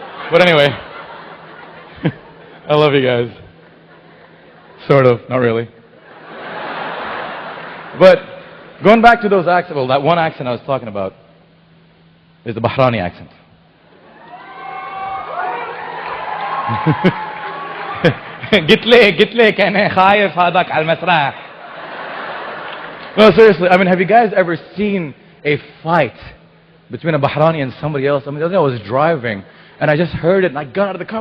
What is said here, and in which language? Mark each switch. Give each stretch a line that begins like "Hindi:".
English: But anyway, I love you guys. Sort of, not really. But going back to those accents, well, that one accent I was talking about is the Bahraini accent.
Arabic: قلت لك أنا خايف هذاك على المسرح.
English: No, seriously, I mean, have you guys ever seen a fight between a Bahraini and somebody else? I mean, the other day I was driving and I just heard it and I got out of the car.